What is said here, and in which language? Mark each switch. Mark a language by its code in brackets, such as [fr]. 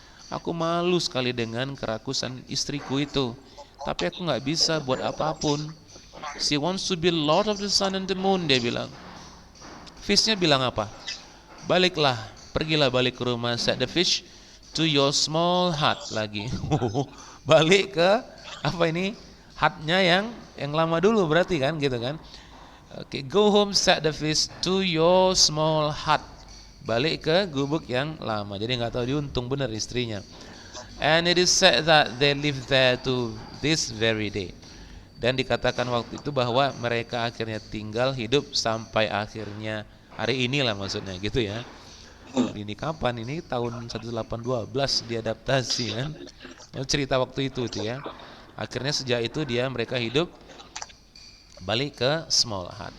[id] Aku malu sekali dengan kerakusan istriku itu. Tapi aku nggak bisa buat apapun. [en] She wants to be Lord of the sun and the moon, [id] dia bilang. Fishnya bilang apa? Baliklah, pergilah balik ke rumah, [en] said the fish, to your small hut [id] lagi. Balik ke apa ini? Hutnya yang lama dulu berarti kan gitu kan. [en] Okay, go home, said the fish, to your small hut. [id] Balik ke gubuk yang lama. Jadi nggak tahu diuntung benar istrinya. [en] And it is said that they live there to this very day. [id] Dan dikatakan waktu itu bahwa mereka akhirnya tinggal hidup sampai akhirnya hari inilah maksudnya gitu ya. Ini kapan? Ini tahun 1812 diadaptasi kan. Cerita waktu itu ya. Akhirnya sejak itu mereka hidup balik ke small hut.